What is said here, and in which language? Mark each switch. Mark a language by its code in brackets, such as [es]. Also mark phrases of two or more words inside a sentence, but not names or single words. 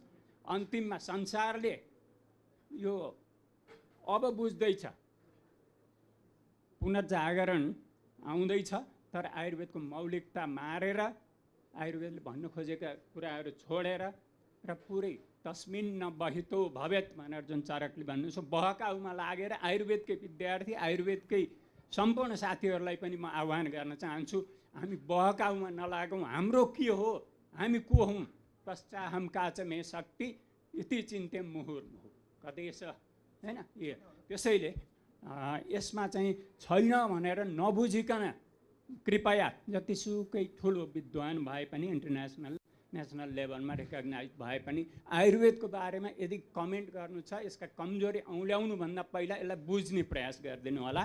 [ne] अन्तिममा संसारले यो अब बुझ्दैछ, पुनर्जागरण आउँदैछ, तर आयुर्वेदको मौलिकता मारेर आयुर्वेदले भन्नु खोजेका कुराहरू छोडेर र पुरै [sa] तस्मिन् न बहितो भवेत् [ne] भनेर जुन चरकले भन्नु छ, बहकाउमा लागेर आयुर्वेदकै विद्यार्थी, आयुर्वेदकै सम्पूर्ण साथीहरूलाई पनि म आह्वान गर्न चाहन्छु, हामी बहकाउमा नलागौँ। हाम्रो के हो, हामी को हौँ? [sa] पश्चाहम काच मे शक्ति इति चिन्ते मुहुर्मुहुः कदेश, [ne] हैन? त्यसैले यसमा चाहिँ छैन भनेर नबुझिकन कृपया जतिसुकै ठुलो विद्वान भए पनि, [en] international national [ne] लेभलमा रेकग्नाइज भए पनि आयुर्वेदको बारेमा यदि कमेन्ट गर्नु छ, यसका कमजोरी औँल्याउनुभन्दा पहिला यसलाई बुझ्ने प्रयास गरिदिनु होला।